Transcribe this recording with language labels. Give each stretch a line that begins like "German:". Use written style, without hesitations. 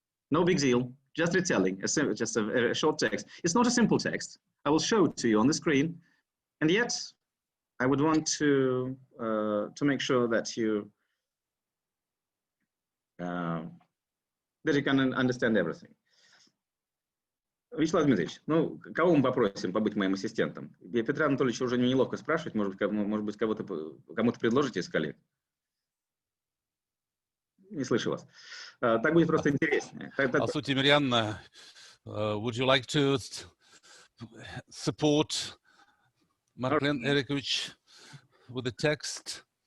English: No big deal, just retelling, just a short text. It's not a simple text. I will show it to you on the screen. And yet, I would want to make sure that you can understand everything.
Russian: Вячеслав Дмитриевич, ну, кого мы попросим побыть моим ассистентом? Петра Анатольевича уже неловко спрашивать, может быть, кому-то предложите из коллег? Не слышу вас. Так будет просто интереснее. Здравствуйте,
English: Mirjana. Would you like to support Marklen Erikovich with the text?